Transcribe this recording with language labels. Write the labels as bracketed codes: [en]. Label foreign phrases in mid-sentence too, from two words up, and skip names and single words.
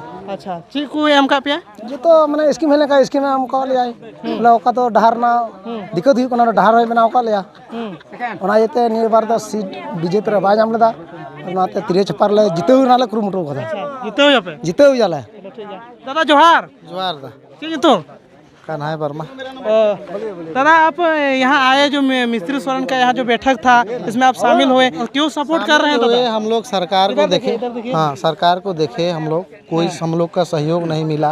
[sat] अच्छा ᱪᱮᱫ ᱠᱚ ᱮᱢ ᱠᱟᱜ ᱯᱮᱭᱟ ᱡᱚᱛᱚ ᱢᱟᱱᱮ ᱥᱠᱤᱢ ᱦᱮᱡ ᱞᱮᱱᱠᱷᱟᱱ ᱥᱠᱤᱢ ᱮᱢ ᱠᱟᱜ ᱞᱮᱭᱟᱭ ᱵᱚᱞᱮ ᱚᱠᱟ ᱫᱚ ᱰᱟᱦᱟᱨ ᱨᱮᱱᱟᱜ ᱫᱤᱠᱠᱚᱛ ᱦᱩᱭᱩᱜ ᱠᱟᱱᱟ ᱰᱟᱦᱟᱨ ᱦᱚᱸᱭ ᱵᱮᱱᱟᱣ ᱠᱟᱜ ᱞᱮᱭᱟ ᱚᱱᱟ ᱤᱭᱟᱹᱛᱮ ᱱᱤᱭᱟᱹ ᱵᱟᱨ ᱫᱚ ᱥᱤᱴ ᱵᱤᱡᱮᱯᱤ ᱨᱮ ᱵᱟᱭ ᱧᱟᱢ ᱞᱮᱫᱟ ᱚᱱᱟᱛᱮ ᱛᱤᱨᱭᱳ ᱪᱷᱟᱯᱟᱨ ᱞᱮ ᱡᱤᱛᱟᱹᱣ ᱨᱮᱱᱟᱜ ᱞᱮ ᱠᱩᱨᱩᱢᱩᱴᱩ ᱠᱟᱫᱟ ᱡᱤᱛᱟᱹᱣ ᱟᱯᱮ ᱡᱤᱛᱟᱹᱣ ᱜᱮᱭᱟᱞᱮ [hi] चलो ठीक है दादा जोहार जोहार दा ठीक है तो कन्हैया वर्मा दादा आप यहाँ आए जो मिस्त्री सोरेन का यहाँ जो बैठक था इसमें आप शामिल हुए क्यों सपोर्ट कर रहे हैं दादा हम लोग सरकार को देखे इधर देखिए। हाँ सरकार को देखे हम लोग कोई हम लोग का सहयोग नहीं मिला